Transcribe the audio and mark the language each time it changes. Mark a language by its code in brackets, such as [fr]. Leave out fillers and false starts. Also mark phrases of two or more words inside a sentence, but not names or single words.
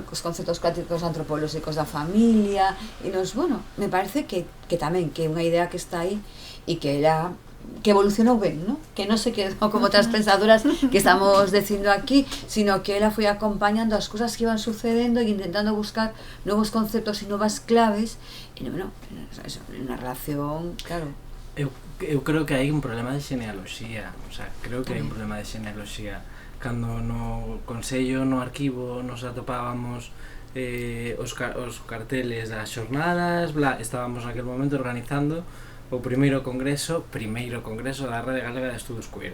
[es] Los conceptos clásicos antropológicos de la familia, y nos, bueno, me parece que también, que una idea que está ahí y que evolucionó bien, ¿no? Que no se quedó como otras pensadoras que estamos diciendo aquí, sino que ella fue acompañando las cosas que iban sucediendo e intentando buscar nuevos conceptos y nuevas claves, y bueno, eso, una relación, claro. [gl] Eu creo que hai un problema de xenealoxía, o sea, creo que hai un problema de xenealoxía. Cando no Consello, no arquivo, nos atopábamos os carteles das xornadas, estábamos naquele momento organizando o primeiro congreso da Rede Galega de Estudos Queer.